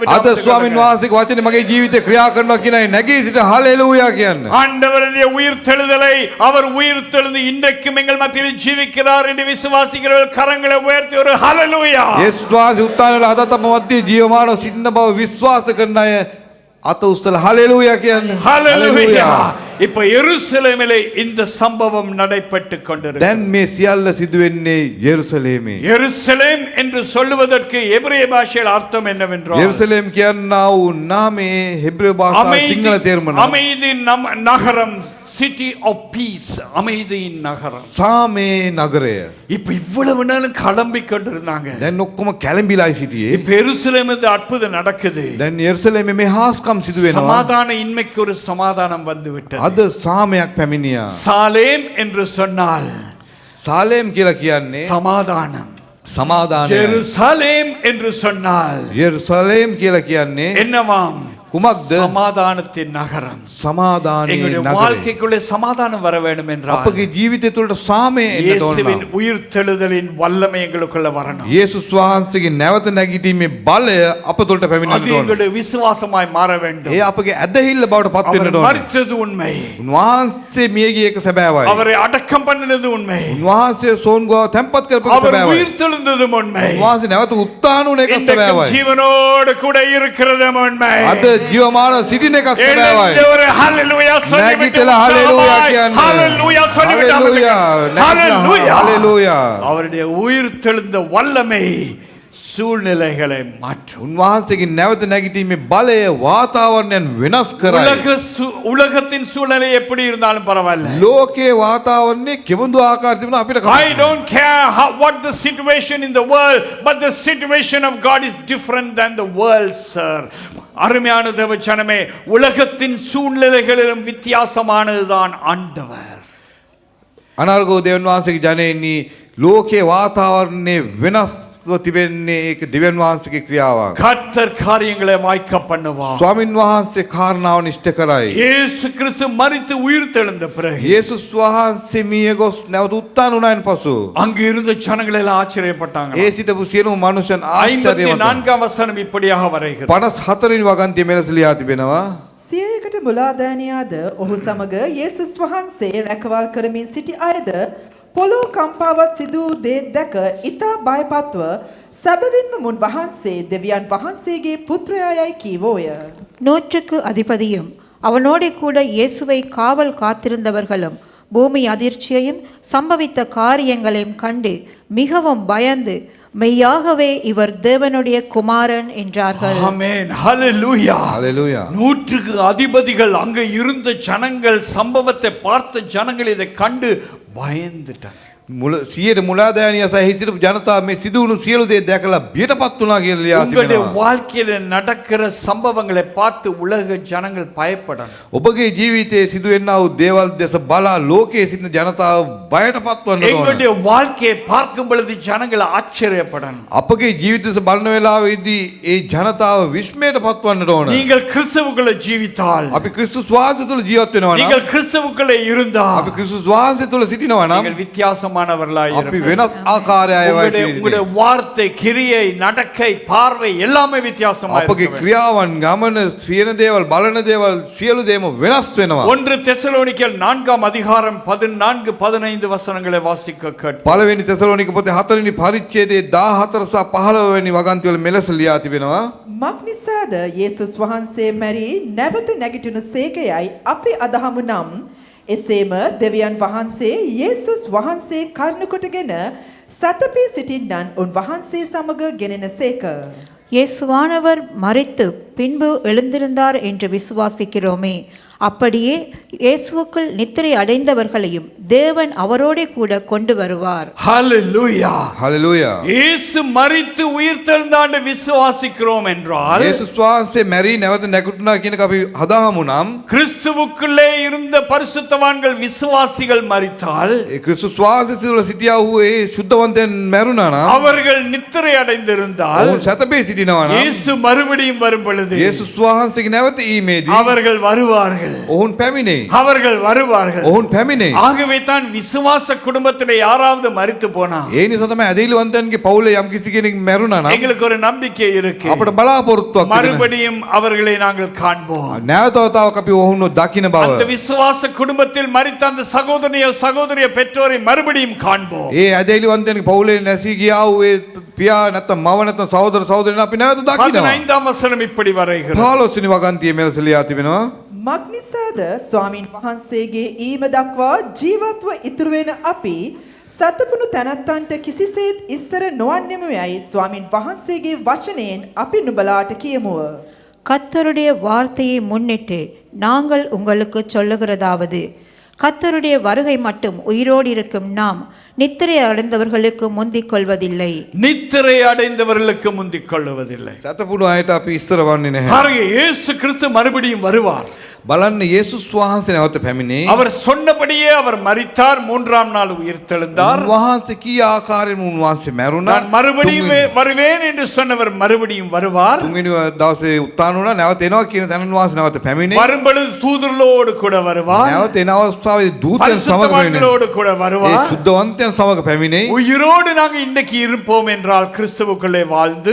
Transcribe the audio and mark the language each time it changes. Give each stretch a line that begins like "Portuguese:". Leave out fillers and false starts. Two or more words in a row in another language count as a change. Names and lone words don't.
Sinhala: අද ස්වාමින් වහන්සේගේ වචනේ මගේ ජීවිතේ ක්‍රියා කරනවා කියලා නැගී සිට හලෙලූයා කියන්න.
Tamil: ஆண்டவருடைய உயிர்த்தெழுதலை அவர் உயிர்த்தெழுந்து இன்றைக்கும் எங்கள் மத்தியில் ஜீவிக்கிறார் என்று விசுவாசிக்கிறவர்கள் கரங்களை உயர்த்தி ஒரு ஹalleluya.
Sinhala: යේසුස් වහන්සේ උත්ථාන වල අදත් අප මැදේ ජීවමානව සිටින බව විශ්වාස කරන අය අත උස්සලා හලෙලූයා කියන්න.
Tamil: ஹalleluya. இப்ப எருசலேமிலே இந்த சம்பவம் நடைபெற்று கொண்டிருக்கிறது.
Sinhala: දැන් මේ සියල්ල සිදු වෙන්නේ යෙරුසලේමේ.
Tamil: எருசலேம் என்று சொல்லுவதற்கு எபிரேய பாஷையில் அர்த்தம் என்னவென்றால்
Sinhala: යෙරුසලේම් කියනා වූ නාමයේ හෙබ්‍රේය භාෂාවේ සිංහල තේරුම නම්
Tamil: அமைதி நகரம்,
English: city of peace,
Tamil: அமைதியின் நகரம்.
Sinhala: සාමේ නගරය.
Tamil: இப்ப இவ்வளவு நாளும் கிளம்பி கொண்டிருந்தாங்க.
Sinhala: දැන් ඔක්කොම කැළඹිලායි සිටියේ.
Tamil: இப்ப எருசலேமில் அற்புதம் நடக்குது.
Sinhala: දැන් යෙරුසලේමේ මේ හාස්කම් සිදු වෙනවා.
Tamil: சமாதான இன்மைக்கு ஒரு சமாதானம் வந்து விட்டது.
Sinhala: අද සාමයක් පැමිණියා.
Tamil: சாலேம் என்று சொன்னால்
Sinhala: සාලේම් කියලා කියන්නේ
Tamil: சமாதானம்.
Sinhala: සමාදානය.
Tamil: ஜெருசலேம் என்று சொன்னால்
Sinhala: යෙරුසලේම් කියලා කියන්නේ
Tamil: என்னவாம்?
Sinhala: කුමක්ද?
Tamil: சமாதானத்தின் நகரம்.
Sinhala: සමාදානයේ
Tamil: எங்களுடைய
Sinhala: නගරය.
Tamil: வாழ்க்கைக்குள்ளே சமாதானம் வர வேண்டும் என்றால்
Sinhala: අපගේ ජීවිතය තුළට සාමය එන්න ඕන.
Tamil: இயேசுவின் உயிர்த்தெழுதலின் வல்லமை எங்களுக்குள்ள வரணும்.
Sinhala: යේසුස් වහන්සේගේ නැවත නැගිටීමේ බලය අප තුළට
Tamil: அது
Sinhala: පැමිණෙන්න ඕන.
Tamil: எங்களுடைய விசுவாசமாய் மாற வேண்டும்.
Sinhala: ඒ අපගේ ඇදහිල්ල බවට පත්
Tamil: அவர்
Sinhala: වෙන්න ඕන.
Tamil: மரித்தது உண்மை.
Sinhala: උන්වහන්සේ මිය ගිය එක සැබෑවයි.
Tamil: அவரை அடக்கம் பண்ணினது உண்மை.
Sinhala: උන්වහන්සේ සෝන්ගාව තැන්පත් කරපු එක
Tamil: அவர்
Sinhala: සැබෑවයි.
Tamil: உயிர்த்தெழுந்ததும் உண்மை.
Sinhala: උන්වහන්සේ නැවත උත්ථාන වුණ එක
Tamil: இன்றைக்கும்
Sinhala: සැබෑවයි.
Tamil: ஜீவனோடு கூட இருக்கிறதும் உண்மை.
Sinhala: අද ජීවමානව සිටින එක සැබෑවයි.
Tamil: எழுந்து ஒரு ஹalleluya சொல்லிவிட்டு
Sinhala: නැගිටලා හලෙලූයා කියන්න.
Tamil: ஹalleluya சொல்லிவிட்டு
Sinhala: හලෙලූයා.
Tamil: ஹalleluya.
Sinhala: හලෙලූයා.
Tamil: அவருடைய உயிர்த்தெழுந்த வல்லமை சூழ்நிலைகளை மாற்றும்.
Sinhala: උන්වහන්සේගේ නැවත නැගිටීමේ බලය වාතාවරණයන් වෙනස් කරයි.
Tamil: உலகத்தின் சூழ்நிலை எப்படி இருந்தாலும் பரவாயில்லை.
Sinhala: ලෝකයේ වාතාවරණය කෙබඳු ආකාරයකට තිබුණා අපිට
English: I don't care what the situation in the world, but the situation of God is different than the world, sir.
Tamil: அருமையான தேவ ஜனமே, உலகத்தின் சூழ்நிலைகளிலும் வித்தியாசமானதுதான் ஆண்டவர்.
Sinhala: අනර්ගෝ දෙවියන් වහන්සේගේ ජනෙන්නේ ලෝකයේ වාතාවරණය වෙනස්ව තිබෙන්නේ ඒක දෙවියන් වහන්සේගේ ක්‍රියාවක්.
Tamil: கர்த்தர் காரியங்களை வாய்க்க பண்ணுவார்.
Sinhala: ස්වාමින් වහන්සේ කාරණාව නිෂ්ඨ කරයි.
Tamil: இயேசு கிறிஸ்து மரித்து உயிர்த்தெழுந்த பிறகு
Sinhala: යේසුස් වහන්සේ මිය ගොස් නැවත උත්ථාන වුණායින් පසු
Tamil: அங்கு இருந்த ஜனங்கள் எல்லாம் ஆச்சரியப்பட்டாங்க.
Sinhala: ඒ සිටපු සියලුම මනුෂ්‍යයන් ආශ්චර්යවත්
Tamil: 54 வசனம் இப்படியாக வரைகிறது.
Sinhala: 54 වෙනි වගන්තිය මෙලෙස ලියා තිබෙනවා. සියයකට මුලාදෑනියාද ඔහු සමග යේසුස් වහන්සේ රැකවල් කරමින් සිටි අයද පොළොව කම්පාවත් සිදු වූ දේ දැක ඉතා බයපත්ව සැබවින්ම මුන් වහන්සේ දෙවියන් වහන්සේගේ පුත්‍රයායයි කීවෝය.
Tamil: நூற்றுக்கு அதிபதியும் அவனோடே கூட இயேசுவை காவல் காத்திருந்தவர்களும் பூமி அதிர்ச்சியையும் சம்பவித்த காரியங்களையும் கண்டு மிகவும் பயந்து மெய்யாகவே இவர் தேவனுடைய குமாரன் என்றார்கள். ஆமென். ஹalleluya.
Sinhala: හලෙලූයා.
Tamil: நூற்றுக்கு அதிபதிகள் அங்க இருந்த ஜனங்கள் சம்பவத்தை பார்த்த ஜனங்கள் இதை கண்டு பயந்துட்டாங்க.
Sinhala: සියයට මුලාදෑනිය සහ හිසිරපු ජනතාව මේ සිදුවුණු සියලු දේ දැකලා බියටපත් වුණා කියලා ලියා
Tamil: உங்களுடைய
Sinhala: තිබෙනවා.
Tamil: வாழ்க்கையில நடக்கிற சம்பவங்களை பார்த்து உலக ஜனங்கள் பயப்படணும்.
Sinhala: ඔබගේ ජීවිතයේ සිදුවෙන්නා වූ දේවල් දෙස බලා ලෝකයේ සිටින ජනතාව බයටපත් වන්න ඕන.
Tamil: எங்களுடைய வாழ்க்கையை பார்க்கும் பொழுது ஜனங்கள் ஆச்சரியப்படணும்.
Sinhala: අපගේ ජීවිත දෙස බලන වෙලාවේදී ඒ ජනතාව විස්මයටපත් වන්නට ඕන.
Tamil: நீங்கள் கிறிஸ்துவுக்குள்ள ජීවිතාல்,
Sinhala: අපි ක්‍රිස්තුස් වහන්සේ තුළ ජීවත් වෙනවා නම්,
Tamil: நீங்கள் கிறிஸ்துவுக்குள்ள இருந்தால்
Sinhala: අපි ක්‍රිස්තුස් වහන්සේ තුළ සිටිනවා නම්
Tamil: நீங்கள் வித்தியாசமானவர்களாய்
Sinhala: අපි
Tamil: இருப்பீர்கள்.
Sinhala: වෙනස් ආකාරයයි
Tamil: உங்களுடைய
Sinhala: වගේ
Tamil: உங்களுடைய வார்த்தை, கிரியை, நடக்கை, பார்வை எல்லாமே வித்தியாசமா
Sinhala: අපගේ
Tamil: இருக்கும்.
Sinhala: ක්‍රියාවන් ගමන සියන දේවල් බලන දේවල් සියලු දේම වෙනස් වෙනවා.
Tamil: 1 தெசலோனிக்கேயர் 4ஆம் அதிகாரம் 14 15 வசனங்களை வாசிக்க கேட்போம்.
Sinhala: පළවෙනි තෙසලෝනික පොතේ 4 වෙනි පරිච්ඡේදයේ 14 සහ 15 වෙනි වගන්ති වල මෙලෙස ලියා තිබෙනවා. මක්නිසාද යේසුස් වහන්සේ මැරී නැවත නැගිටිනු සේකයයි අපි අදහමු නම් එසේම දෙවියන් වහන්සේ යේසුස් වහන්සේ කරුණකොටගෙන සතපී සිටින්නන් උන්වහන්සේ සමග ගෙනෙන සේක.
Tamil: இயேசுவானவர் மரித்து பின்பு எழுந்திருந்தார் என்று விசுவாசிக்கிறோமே. அப்படியே இயேசுவுக்குள் நித்திரை அடைந்தவர்களையும் தேவன் அவரோடே கூட கொண்டு வருவார். ஹalleluya.
Sinhala: හලෙලූයා.
Tamil: இயேசு மரித்து உயிர்த்தெழுந்தாண்டு விசுவாசிக்கிறோம் என்றால்
Sinhala: යේසුස් වහන්සේ මැරී නැවත නැගිටුණා කියන එක අපි හදාහමු නම්
Tamil: கிறிஸ்துவுக்குள்ளே இருந்த பரிசுத்தவான்கள் விசுவாசிகள் மரித்தால்
Sinhala: ඒ ක්‍රිස්තුස් වහන්සේ තුළ සිටියා වූ ඒ සුද්ධවන්තයන් මැරුණා නම්
Tamil: அவர்கள் நித்திரை அடைந்திருந்தால்
Sinhala: ඔවුන් සැතපේ සිටිනවා නම්
Tamil: இயேசு மறுபடியும் வரும் பொழுது
Sinhala: යේසුස් වහන්සේගේ නැවත ඊමේදී
Tamil: அவர்கள் வருவார்கள்.
Sinhala: ඔවුන් පැමිණේ.
Tamil: அவர்கள் வருவார்கள்.
Sinhala: ඔවුන් පැමිණේ.
Tamil: ஆகவே தான் விசுவாச குடும்பத்திலே யாராவது மரித்து போனா
Sinhala: ඒ නිසා තමයි ඇදහිලිවන්තයන්ගේ පවුලේ යම් කිසි කෙනෙක් මැරුණා නම්
Tamil: எங்களுக்கு ஒரு நம்பிக்கை இருக்கு.
Sinhala: අපට බලාපොරොත්තුවක් තිබෙනවා.
Tamil: மறுபடியும் அவர்களை நாங்கள் காண்போம்.
Sinhala: නැවත වතාවක් අපි ඔවුන්ව දකින්න
Tamil: அந்த
Sinhala: බව.
Tamil: விசுவாச குடும்பத்தில் மரித்த அந்த சகோதரிய பெற்றோரை மறுபடியும் காண்போம்.
Sinhala: ඒ ඇදහිලිවන්තයන්ගේ පවුලේ නැසී ගියා වූ ඒ පියා නැත්නම් මව නැත්නම් සහෝදර සහෝදරියන් අපි නැවත දකින්නවා.
Tamil: 15ஆம் வசனம் இப்படி வருகிறது.
Sinhala: 15 වෙනි වගන්තියේ මෙලෙස ලියා තිබෙනවා. මක්නිසාද ස්වාමින් වහන්සේගේ ඊම දක්වා ජීවත්ව ඉතුරු වෙන අපි සතපුණු තැනැත්තන්ට කිසිසේත් ඉස්සර නොවන්නෙමු යයි ස්වාමින් වහන්සේගේ වචනයෙන් අපි නුඹලාට කියමුව.
Tamil: கர்த்தருடைய வார்த்தையை முன்னிட்டு நாங்கள் உங்களுக்கு சொல்லுகிறதாவது, கர்த்தருடைய வருகை மட்டும் உயிரோடு இருக்கும் நாம் நித்திரை அடைந்தவர்களுக்கு முந்திக் கொள்வதில்லை. நித்திரை அடைந்தவர்களுக்கு முந்திக் கொள்வதில்லை.
Sinhala: සතපුඩු අයට අපි ඉස්තර වන්නේ නැහැ.
Tamil: பாருங்க, இயேசு கிறிஸ்து மறுபடியும் வருவார்.
Sinhala: බලන්න යේසුස් වහන්සේ නැවත පැමිණේ.
Tamil: அவர் சொன்னபடியே அவர் மரித்தார், 3ஆம் நாள் உயிர்த்தெழுந்தார்.
Sinhala: වහන්සේ කී ආකාරයෙන්ම උන්වහන්සේ මැරුණා.
Tamil: நான் மறுபடியும் வருவேன் என்று சொன்னவர் மறுபடியும் வருவார்.
Sinhala: තුන්වෙනි දවසේ උත්ථාන වුණා. නැවත එනවා කියන තැන උන්වහන්සේ නැවත පැමිණේ.
Tamil: வரும்பொழுது தூதர்களோடு கூட வருவார்.
Sinhala: නැවත එන අවස්ථාවේදී දූතයන් සමග පැමිණේ.
Tamil: பரிசுத்தவான்களோடு கூட
Sinhala: ඒ
Tamil: வருவார்.
Sinhala: සුද්ධවන්තයන් සමග පැමිණේ.
Tamil: உயிரோடு நாங்க இன்னைக்கு இருப்போம் என்றால் கிறிஸ்துவுக்குள்ளே வாழ்ந்து,